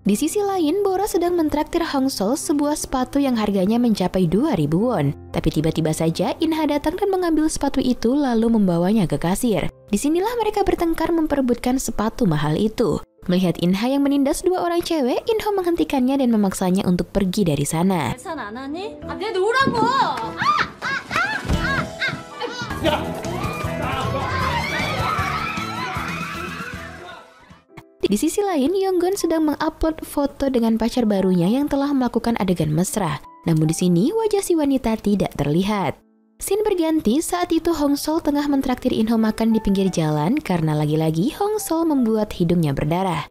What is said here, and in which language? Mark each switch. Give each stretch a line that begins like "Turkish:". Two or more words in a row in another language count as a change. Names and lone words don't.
Indonesian: Di sisi lain, Bora sedang mentraktir Hong Sol sebuah sepatu yang harganya mencapai 2.000 won. Tapi tiba-tiba saja Inha datang dan mengambil sepatu itu lalu membawanya ke kasir. Disinilah mereka bertengkar memperebutkan sepatu mahal itu. Melihat Inha yang menindas dua orang cewek, Inho menghentikannya dan memaksanya untuk pergi dari sana.
Korean: 계산 안 하니? 아, 내 놓으라고!
Indonesian: Di sisi lain, Yonggun sedang mengupload foto dengan pacar barunya yang telah melakukan adegan mesra. Namun di sini wajah si wanita tidak terlihat. Scene berganti, saat itu Hong Sol tengah mentraktir Inho makan di pinggir jalan karena lagi-lagi Hong Sol membuat hidungnya berdarah.